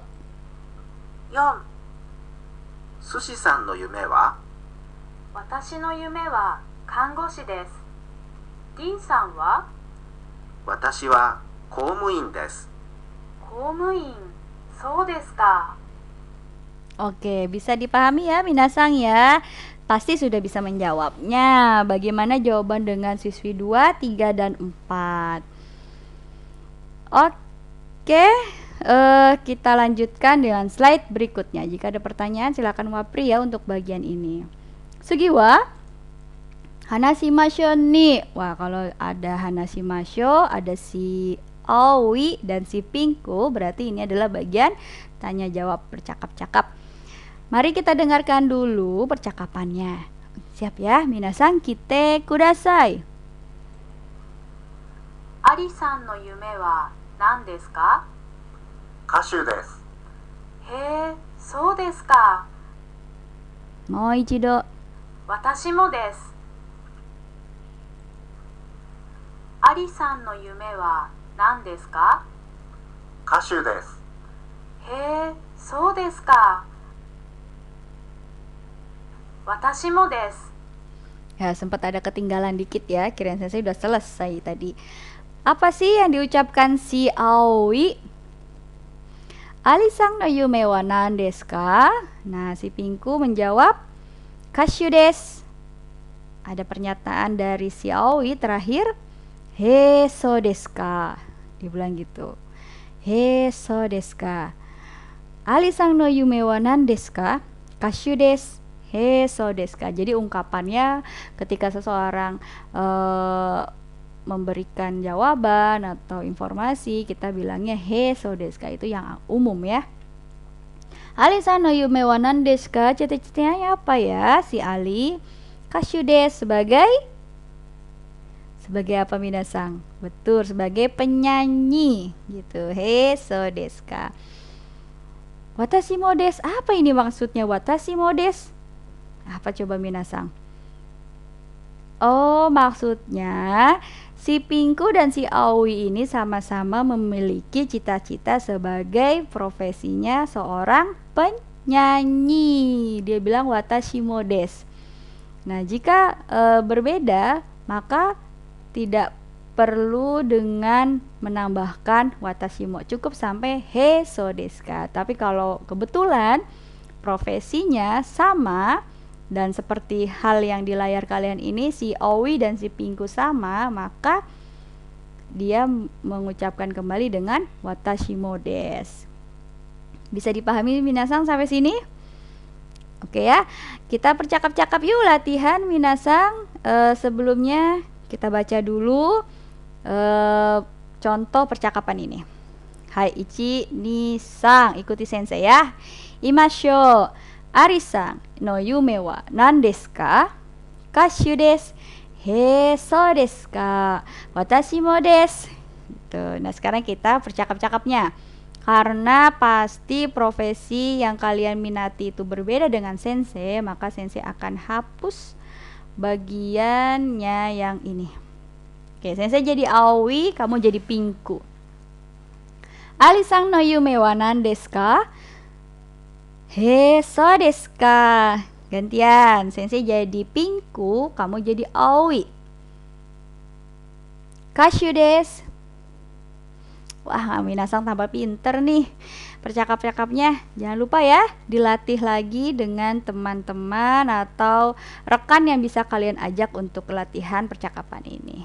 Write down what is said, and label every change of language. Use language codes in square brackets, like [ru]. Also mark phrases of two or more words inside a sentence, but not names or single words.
[ja] 4、寿司さんの夢は？私の夢は看護師です。ディンさんは？私は公務員です。公務員、そうですか。 [id] Oke, bisa dipahami ya minasang ya. Pasti sudah bisa menjawabnya. Bagaimana jawaban dengan siswi 2, 3, dan 4? Oke, kita lanjutkan dengan slide berikutnya. Jika ada pertanyaan silakan wapri ya untuk bagian ini. [ja] 次は、話しましょうに. [id] Wah, kalau ada hanashimasho, ada si Aoi dan si Pinku, berarti ini adalah bagian tanya jawab bercakap-cakap. Mari kita dengarkan dulu percakapannya. Siap ya, [ja] 皆さん聞いてください. アリさんの夢は何ですか？歌手です。へえ、そうですか。もう一度。私もです。アリさんの夢は何ですか？歌手です。へえ、そうですか。私もです。 [id] Ya, sempat ada ketinggalan dikit ya. Kirain saya sudah selesai tadi. Apa sih yang diucapkan si Aoi? [ja] アリさんの夢は何ですか? [id] Nah, si Pinku menjawab [ja] 歌手です. [id] Ada pernyataan dari si Aoi terakhir, [ja] へえそうですか. [id] Dia bilang gitu. [ja] へえそうですか. アリさんの夢は何ですか？歌手です. へえそうですか. [id] Jadi ungkapannya ketika seseorang memberikan jawaban atau informasi, kita bilangnya [ja] へえそうですか, [id] itu yang umum ya. [ja] アリさんの夢は何ですか? [id] Cita-citanya apa ya si Ali? [ja] 歌手です [id] sebagai apa minasang? Betul, sebagai penyanyi gitu. [ja] そうですか? 私もです. [id] Apa ini maksudnya [ja] 私もです? [id] Apa coba minasang? Oh, maksudnya si Pinku dan si Aoi ini sama-sama memiliki cita-cita sebagai profesinya seorang penyanyi. Dia bilang [ja] 私もです. [id] Nah, jika berbeda, maka tidak perlu dengan menambahkan [ja] 私も. [id] Cukup sampai [ja] へえそうですか. [id] Tapi kalau kebetulan profesinya sama dan seperti hal yang di layar kalian ini, si Aoi dan si Pinku sama, maka dia mengucapkan kembali dengan [ja] 私もです. [id] Bisa dipahami minasang sampai sini? Oke ya, kita percakap-cakap yuk latihan minasang. Sebelumnya kita baca dulu contoh percakapan ini. [ja] はい一二三, [id] ikuti sensei ya. [ja] Imashou. アリさんの夢は何ですか? 歌手です. へえ、そうですか? 私もです. [id] Gitu. Nah, sekarang kita percakap-cakapnya. Karena pasti profesi yang kalian minati itu berbeda dengan sensei, maka sensei akan hapus bagiannya yang ini. Oke, sensei jadi Aoi, kamu jadi Pinku. [ja] アリさんの夢は何ですか? へえ、そうですか? [id] Gantian, sensei jadi Pinku, kamu jadi Aoi. [ja] 歌手です. [id] Wah, minasang tambah pinter nih percakap-cakapnya. Jangan lupa ya, dilatih lagi dengan teman-teman atau rekan yang bisa kalian ajak untuk latihan percakapan ini.